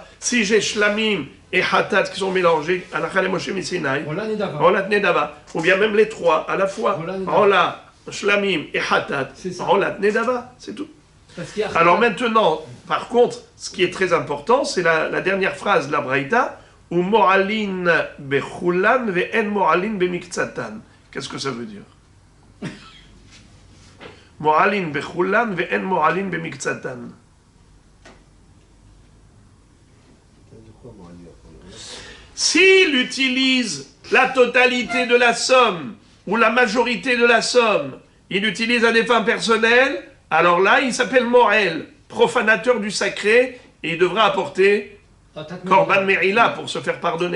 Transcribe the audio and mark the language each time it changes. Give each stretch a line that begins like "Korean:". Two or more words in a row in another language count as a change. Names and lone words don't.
French: Si j'ai Shlamim et Hatat qui sont mélangés,
Hebrew: הלכה למשה מסיני. עולת נדבה.
French: Ou bien même les trois à la fois. Rola, Shlamim et Hatat.
Hebrew: עולת נדבה.
French: C'est tout. Alors maintenant, par contre, ce qui est très important, c'est la dernière phrase de la Braïta, ou
Hebrew: מועלין בכולן ואין מועלין במקצתן.
French: Qu'est-ce que ça veut dire?
Hebrew: מועלין בכולן ואין מועלין במקצתן.
French: S'il utilise la totalité de la somme, ou la majorité de la somme, il utilise à des fins personnelles, alors là, il s'appelle Morel, profanateur du sacré, et il devra apporter
Hebrew: קרבן מעילה
French: pour se faire pardonner.